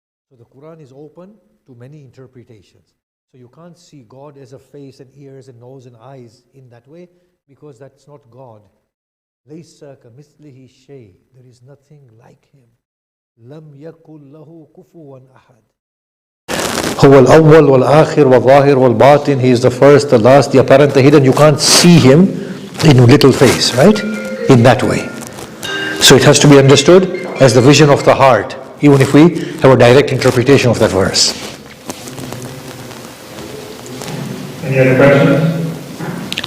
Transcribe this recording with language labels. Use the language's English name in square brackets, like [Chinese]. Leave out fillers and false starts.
[English] So the Quran is open to many interpretations. So you can't see God as a face and ears and nose and eyes in that way, because that's not God. [Arabic] لَيْسَ كَمِثْلِهِ شَيْءٍ, [English] there is nothing like Him. [Arabic] لَمْ يَكُنْ لَهُ كُفُوًا أَحَدٌ. هو الأول والآخر والظاهر والباطن. [English] He is the first, the last, the apparent, the hidden. You can't see Him in little face, right? In that way. So it has to be understood as the vision of the heart, even if we have a direct interpretation of that verse. Any other questions?